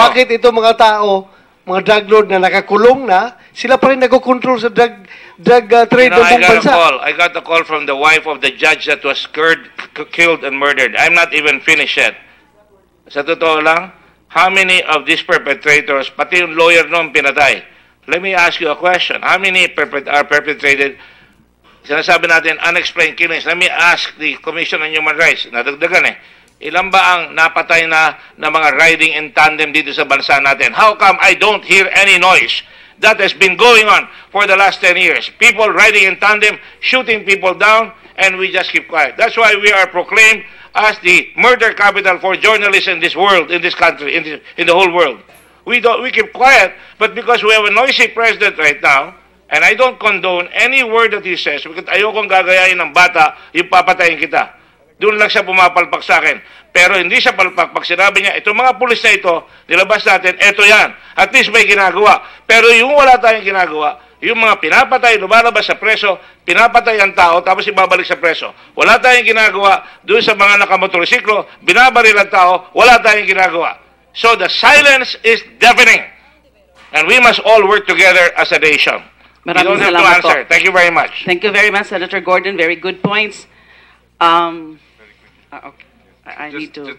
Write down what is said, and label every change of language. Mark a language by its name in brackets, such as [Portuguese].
[Filipino] Bakit ito mga tao, mga drug lord na nakakulong na, sila pa rin nagko-control sa drug trade ng buong bansa? [English] I got a call from the wife of the judge that was killed and murdered. I'm not even finished yet. [Filipino] Sa totoo lang, [English] how many of these perpetrators, [Filipino] pati yung [English] lawyer [Filipino] noon pinatay? [English] Let me ask you a question. How many are perpetrated? [Filipino] Sinasabi natin, [English] unexplained killings. Let me ask the Commission on Human Rights. [Filipino] Nadagdagan eh. Ilan ba ang napatay na mga riding in tandem dito sa bansa natin? [English] How come I don't hear any noise? That has been going on for the last 10 years. People riding in tandem, shooting people down, and we just keep quiet. That's why we are proclaimed as the murder capital for journalists in this world, in this country, in the whole world. We keep quiet, but because we have a noisy president right now, and I don't condone any word that he says, because [Filipino] ayokong gagayain ng bata, yung papatayin kita. Doon lang siya pumapalpak sa akin. Pero hindi siya palpak. Pag sinabi niya, itong mga pulis na ito, nilabas natin, eto yan. [English] At least [Filipino] may ginagawa. Pero yung wala tayong ginagawa, yung mga pinapatay, lumalabas sa preso, pinapatay ang tao, tapos ibabalik sa preso. Wala tayong ginagawa. Doon sa mga nakamotorsiklo, binabaril ang tao, wala tayong ginagawa. [English] So the silence is deafening. And we must all work together as a nation. [Filipino] Maraming [English] You don't have to [Filipino] salamat [English] answer. [Filipino] po. [English] Thank you very much. Thank you very much, Senator Gordon. Very good points. Okay. I need to...